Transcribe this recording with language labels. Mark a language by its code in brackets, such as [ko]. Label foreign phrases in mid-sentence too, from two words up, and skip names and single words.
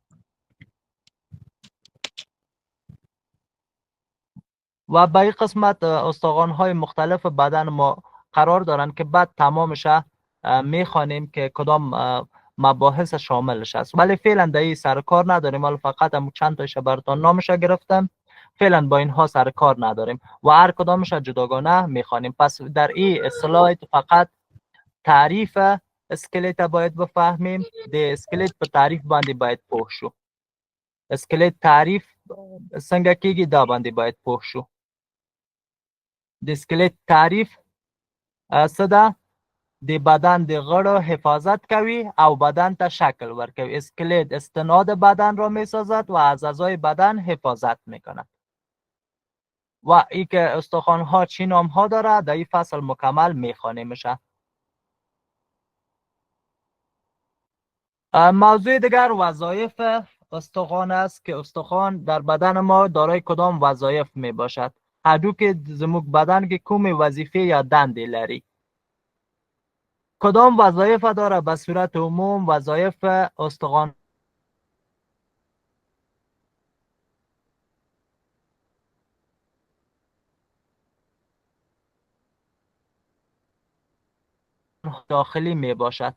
[fa] و به این قسمت استخوان های مختلف بدن ما قرار دارن که بعد تمامش میخوانیم که کدام مباحث شاملش است، ولی فعلا در این سر کار نداریم. حالا فقط هم چند تایش براتون نامش گرفتم، فعلا با اینها سر کار نداریم و هر کدامش جداگانه میخوانیم. پس در این اصطلاح فقط تعریف اسکلت باید بفهمیم، [ps] د اسکلت په تعریف باندې باید پوه شو. اسکلت تعریف څنګه کیږي دا باندې باید پوه شو. د اسکلت تعریف څه ده؟ د بدن د غړو حفاظت کوي او بدن ته شکل ورکوي. [fa] اسکلت استناد بدن را میسازد و از اعضای بدن حفاظت میکند. و ای که استخوان ها چی نام ها داره در این فصل مکمل میخوانیم میشه. موضوع دیگر وظایف استخوان است که استخوان در بدن ما دارای کدام وظایف می باشد. [ps] هډوکي زموږ بدن کې کومې وظیفه یا دندې لري؟ [fa] کدام وظایف داره؟ به صورت عموم وظایف استخوان داخلی می باشد.